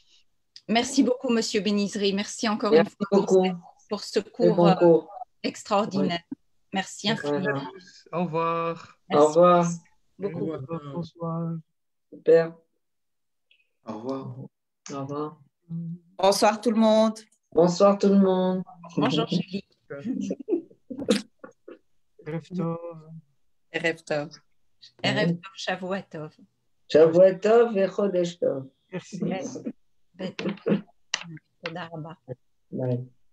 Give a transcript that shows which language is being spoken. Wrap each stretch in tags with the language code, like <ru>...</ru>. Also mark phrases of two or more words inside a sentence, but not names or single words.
<fr>Merci beaucoup, Monsieur Benizri. Merci encore une fois pour ce cours extraordinaire. Merci infiniment. Au revoir. Au revoir. Beaucoup. Bonsoir. Super. Au revoir. Au revoir. Bonsoir tout le monde. Bonsoir tout le monde. Bonjour Julie.</fr> <he>ערב טוב. ערב טוב, שבוע טוב. שבוע טוב et חודש טוב.</he> <fr>Merci.</fr> <he>תודה רבה. ביי.</he>